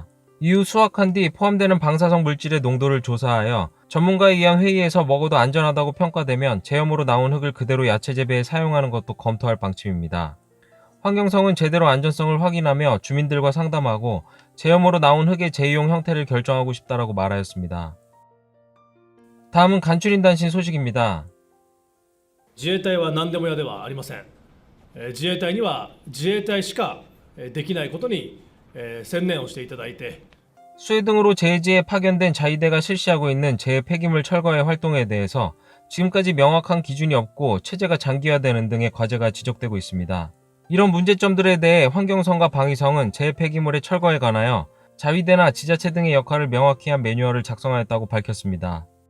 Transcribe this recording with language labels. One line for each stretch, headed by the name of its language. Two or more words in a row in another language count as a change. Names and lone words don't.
Korean: 이후 수확한 뒤 포함되는 방사성 물질의 농도를 조사하여 전문가에 의한 회의에서 먹어도 안전하다고 평가되면 제염으로 나온 흙을 그대로 야채 재배에 사용하는 것도 검토할 방침입니다. 환경성은 제대로 안전성을 확인하며 주민들과 상담하고 제염으로 나온 흙의 재이용 형태를 결정하고 싶다라고 말하였습니다. 다음은 간추린 단신 소식입니다.
Japanese: 自衛隊は何でも屋ではありません。自衛隊には自衛隊しかできないことに専念をしていただいて
Korean: 스웨등으로 제지에 파견된 자위대가 실시하고 있는 재해 폐기물 철거의 활동에 대해서 지금까지 명확한 기준이 없고 체제가 장기화되는 등의 과제가 지적되고 있습니다. 이런 문제점들에 대해 환경성과 방위성은 재해 폐기물의 철거에 관하여 자위대나 지자체 등의 역할을 명확히 한 매뉴얼을 작성하였다고 밝혔습니다.